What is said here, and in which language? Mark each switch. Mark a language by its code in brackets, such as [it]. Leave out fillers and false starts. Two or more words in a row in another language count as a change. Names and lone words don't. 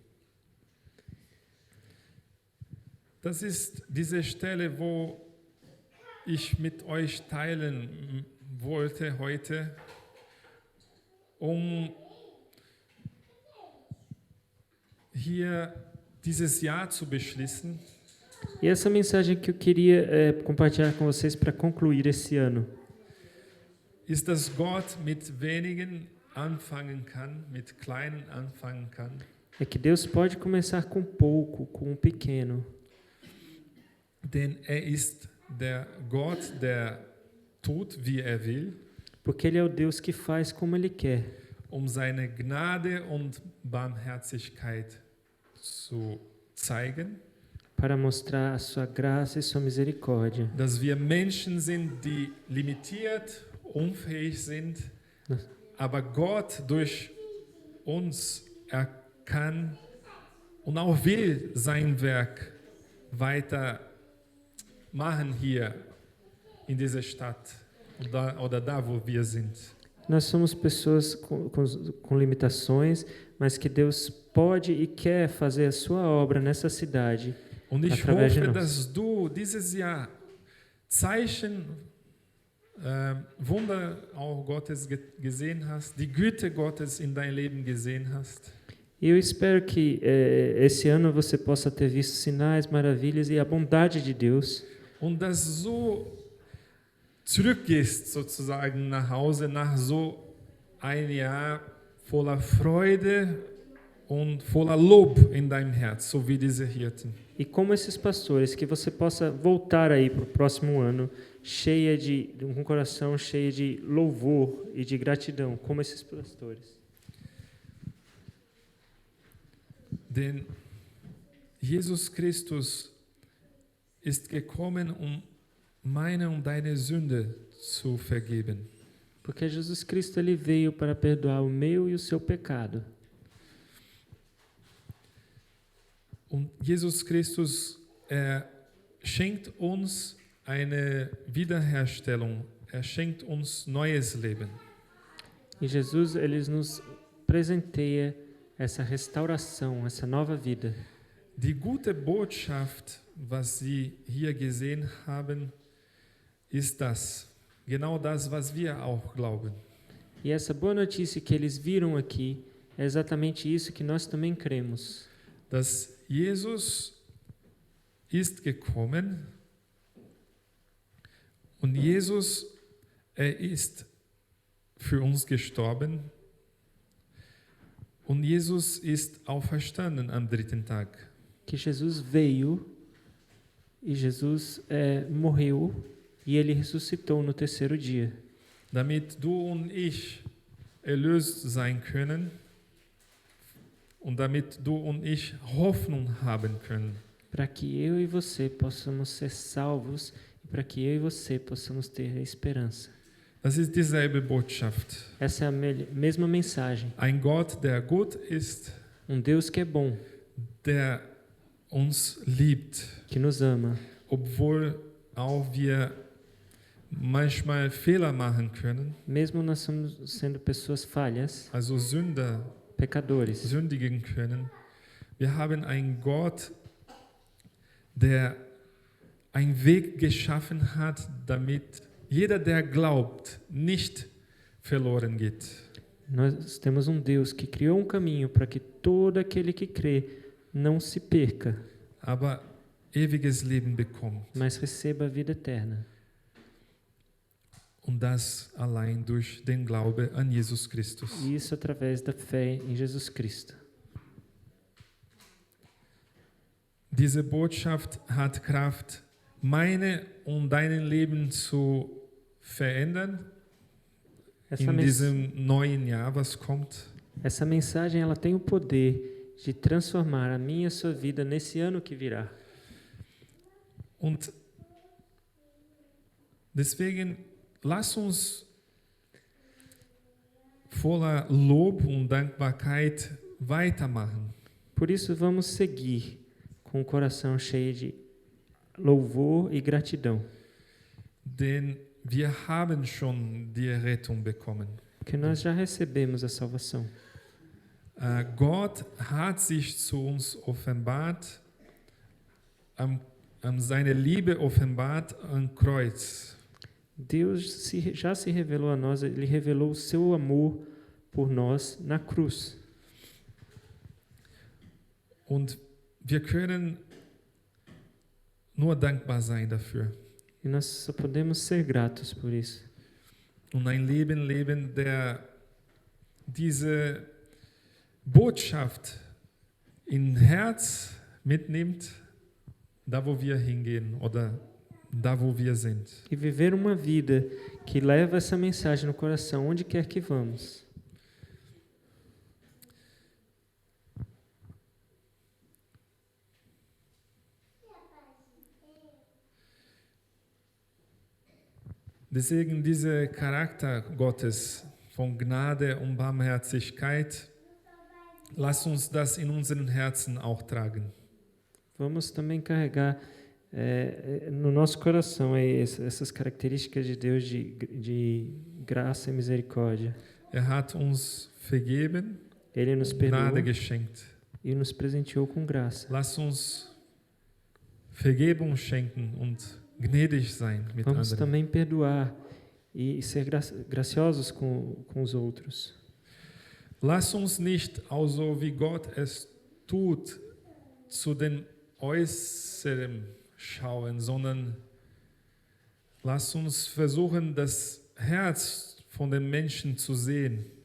[de] Das ist diese Stelle, wo ich mit euch teilen wollte heute, hier dieses Jahr zu beschließen. [pt] E essa mensagem que eu queria compartilhar com vocês para concluir esse ano [de] ist, dass Gott mit wenigen anfangen kann, mit kleinen anfangen kann. [pt] É que Deus pode começar com pouco, com um pequeno. [de] Denn ist der Gott, der tut, wie will. [pt] Porque Ele é o Deus que faz como Ele quer. [de] Seine Gnade und Barmherzigkeit zu zeigen. [pt] Para mostrar a sua graça e sua misericórdia. [de] Dass wir Menschen sind, die limitiert, unfähig sind, aber Gott durch uns kann und auch will sein Werk weiter machen hier in dieser Stadt oder da, wo wir sind. [pt] Nós somos pessoas com limitações, mas que Deus pode e quer fazer a sua obra nessa cidade. [de] Und ich hoffe, dass du dieses Jahr Zeichen, Wunder auch Gottes gesehen hast, die Güte Gottes in dein Leben gesehen hast. [pt] E eu espero que esse ano você possa ter visto sinais, maravilhas e a bondade de Deus. [de] Und dass du zurückgehst sozusagen nach Hause nach so ein Jahr voller Freude und voller Lob in deinem Herz, so wie diese Hirten. [pt] E como esses pastores, que você possa voltar aí para o próximo ano com um coração cheio de louvor e de gratidão, como esses pastores. [de] Denn Jesus Christus ist gekommen, meine und deine Sünde zu vergeben. [pt] Porque Jesus Cristo ele veio para perdoar o meu e o seu pecado. [de] Und Jesus Christus, schenkt uns eine Wiederherstellung. Schenkt uns neues Leben. [pt] E Jesus ele nos presenteia essa restauração, essa nova vida. [de] Die gute Botschaft, was Sie hier gesehen haben, ist genau das, was wir auch glauben. [pt] E essa boa notícia que eles viram aqui é exatamente isso que nós também cremos. [de] Dass Jesus ist gekommen und Jesus, ist für uns gestorben und Jesus ist auferstanden am dritten Tag. [pt] Que Jesus veio e Jesus morreu e ele ressuscitou no terceiro dia. [de] Damit du und ich erlöst sein können und damit du und ich Hoffnung haben können. [pt] Para que eu e você possamos ser salvos e para que eu e você possamos ter a esperança. [de] Das ist dieselbe Botschaft. [pt] Essa é a mesma mensagem. [de] Ein Gott, der gut ist, [pt] Deus que é bom, [de] der uns liebt, [pt] que nos ama, [de] obwohl auch wir manchmal Fehler machen können, [pt] mesmo nós sendo pessoas falhas, [de] also Sünder [pt] pecadores. [de] sündigen können. Wir haben einen Gott, der einen Weg geschaffen hat, damit jeder, der glaubt, nicht verloren geht. [pt] Nós temos Deus que criou caminho para que todo aquele que crê não se perca, [de] aber ewiges Leben bekommt. [pt] mas receba a vida eterna. [de] Und das allein durch den Glaube an Jesus Christus. [pt] E isso através da fé em Jesus Cristo. [de] Diese Botschaft hat Kraft, meine und dein Leben zu verändern in diesem neuen Jahr, was kommt. [pt] Essa mensagem ela tem o poder de transformar a minha e a sua vida nesse ano que virá. [de] Und deswegen lass uns voller Lob und Dankbarkeit weitermachen. [pt] Por isso vamos seguir com o coração cheio de louvor e gratidão. [de] Denn wir haben schon die Rettung bekommen. [pt] Porque nós já recebemos a salvação. [de] Gott hat sich zu uns offenbart, seine Liebe offenbart am Kreuz. [pt] Deus já se revelou a nós, Ele revelou o seu amor por nós na cruz. [de] Und wir können nur dankbar sein dafür. [pt] E nós só podemos ser gratos por isso. [de] Und ein Leben leben, der diese Botschaft in Herz mitnimmt, da wo wir hingehen oder da wo wir sind. [pt] E viver uma vida que leva essa mensagem no coração, onde quer que vamos. [de] Deswegen dieser Charakter Gottes von Gnade und Barmherzigkeit, lass uns das in unseren Herzen auch tragen. [pt] Vamos também carregar no nosso coração essas características de Deus de graça e misericórdia. [de] Hat uns vergeben, [pt] Ele nos perdoou [de] Gnade geschenkt. [pt] E nos presenteou com graça. [de] Lass uns Vergebung schenken und gnädig sein mit [pt] Vamos [de] anderen. [pt] também perdoar e ser graciosos com os outros. [de] Lass uns nicht, also wie Gott es tut, zu den Äußeren schauen, sondern lass uns versuchen, das Herz von den Menschen zu sehen.